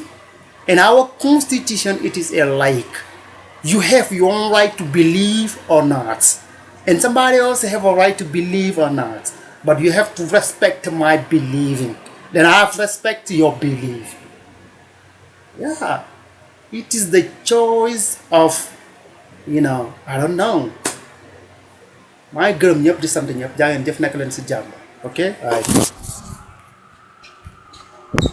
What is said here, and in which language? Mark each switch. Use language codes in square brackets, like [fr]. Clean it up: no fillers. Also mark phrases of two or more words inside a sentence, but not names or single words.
[en] And our constitution, it is a like. You have your own right to believe or not. And somebody else have a right to believe or not. But you have to respect my believing. Then I have respect to your belief. It is the choice of, I don't know. [wo] maa ngi gërëm ñëpp di sant ñëpp jaa ngeen jëf nekk leen si jàmm ok.